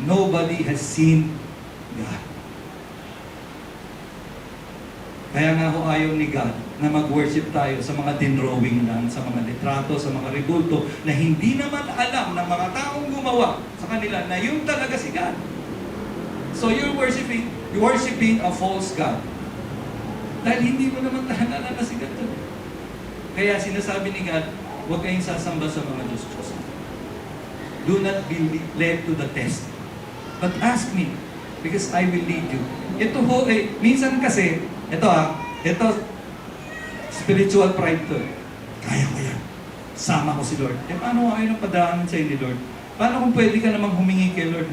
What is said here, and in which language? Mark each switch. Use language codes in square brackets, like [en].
[en] Nobody has seen God. [tl] Kaya nga ho ayaw ni God na mag-worship tayo sa mga dinrowing lang, sa mga litrato, sa mga rebulto, na hindi naman alam ng mga taong gumawa sa kanila na yun talaga si God. [en] So you're worshiping a false God. [tl] Dahil hindi mo naman talaga na si God. Kaya sinasabi ni God, huwag kayong sasamba sa mga Diyos-Diyos. [en] Do not be led to the test. But ask me, because I will lead you. [tl] Ito ho, minsan kasi, ito, spiritual pride to. Kaya ko yan. Sama ko si Lord. Paano kayo nang padaanan sa'yo ni Lord? Paano kung pwede ka namang humingi kay Lord?